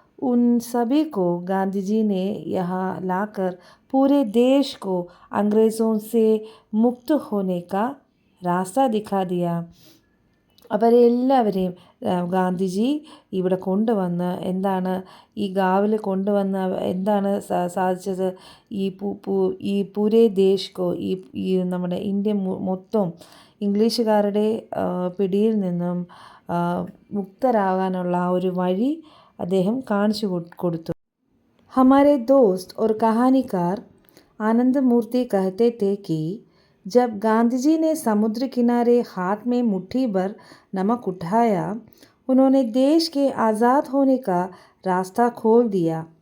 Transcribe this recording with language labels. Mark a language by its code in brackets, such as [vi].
[hi] उन सभी को गांधी जी ने यहाँ लाकर पूरे देश को अंग्रेज़ों से मुक्त होने का रास्ता दिखा दिया. [ml] അവരെല്ലാവരെയും ഗാന്ധിജി ഇവിടെ കൊണ്ടുവന്ന് എന്താണ്, ഈ ഗാവിൽ കൊണ്ടുവന്ന് എന്താണ് സാധിച്ചത്? [hi] ഈ പൂരേ ദേശ് [ml] ഈ നമ്മുടെ ഇന്ത്യ മൊത്തം ഇംഗ്ലീഷുകാരുടെ പിടിയിൽ നിന്നും മുക്തരാകാനുള്ള ആ ഒരു വഴി അദ്ദേഹം കാണിച്ചു കൊടുത്തു. [hi] हमारे दोस्त और कहानीकार आनंद मूर्ति कहते थे कि जब गांधी जी ने समुद्र किनारे हाथ में मुट्ठी भर नमक उठाया, उन्होंने देश के आज़ाद होने का रास्ता खोल दिया.